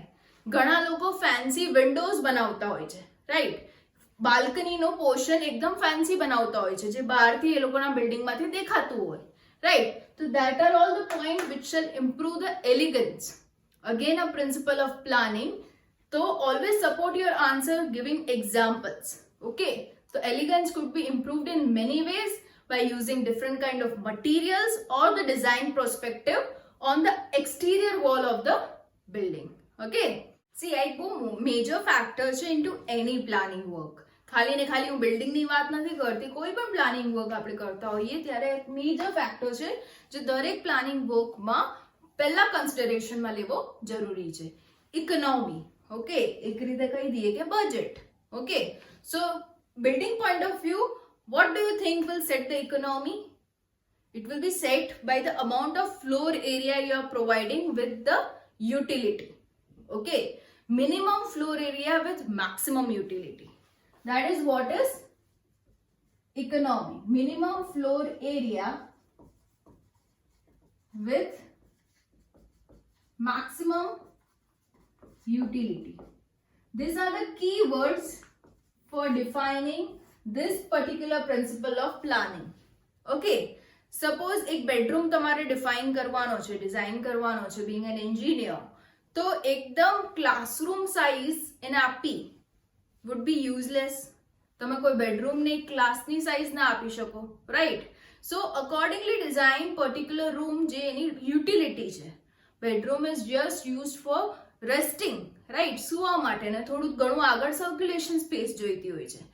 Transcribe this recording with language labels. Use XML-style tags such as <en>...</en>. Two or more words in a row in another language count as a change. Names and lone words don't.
<gu>ઘણા લોકો ફેન્સી વિન્ડોઝ બનાવતા હોય છે, રાઈટ, બાલ્કનીનો પોર્શન એકદમ ફેન્સી બનાવતા હોય છે જે બહારથી એ લોકોના બિલ્ડિંગમાંથી દેખાતું હોય, રાઈટ.</gu> <en>તો that are all the point which shall improve the elegance. again a principle of planning. તો always support your answer giving examples. ઓકે, તો એલિગન્સ could be improved in many ways by using different kind of materials or the design perspective on the exterior wall of the building. Okay, see, I go major factor છે into any planning work.</en> <gu>ખાલી ને ખાલી હું બિલ્ડિંગની વાત નથી કરતી, કોઈ પણ</gu> <en>planning work</en> <gu>આપણે કરતા હોઈએ ત્યારે એક</gu> <en>major factor</en> <gu>છે જે દરેક</gu> <en>planning workમાં</en> <gu>પહેલા કન્સિડરેશનમાં લેવો જરૂરી છે, ઇકોનોમી. ઓકે, એક રીતે કહી દઈએ કે બજેટ.</gu> <en>ઓકે, સો building point of view, what do you think will set the economy? It will be set by the amount of floor area you are providing with the utility. Okay, minimum floor area with maximum utility. That is what is economy. Minimum floor area with maximum utility. These are the key words for defining this particular principle of planning. Okay, suppose</en> <gu>એક બેડરૂમ તમારે ડિફાઇન કરવાનો છે, ડિઝાઇન કરવાનો છે,</gu> <en>being an engineer,</en> <gu>તો એકદમ ક્લાસરૂમ સાઇઝ એને આપી</gu> <en>would be useless.</en> <gu>તમે કોઈ બેડરૂમને ક્લાસની સાઇઝ ના આપી શકો, રાઈટ.</gu> <en>so accordingly design particular room</en> <gu>જે એની યુટિલિટી છે.</gu> <en>bedroom is just use for resting,</en> <gu>રાઈટ, સુવા માટે, ને થોડું ઘણું આગળ</gu> <en>circulation space</en> <gu>જોઈતી હોય છે.</gu>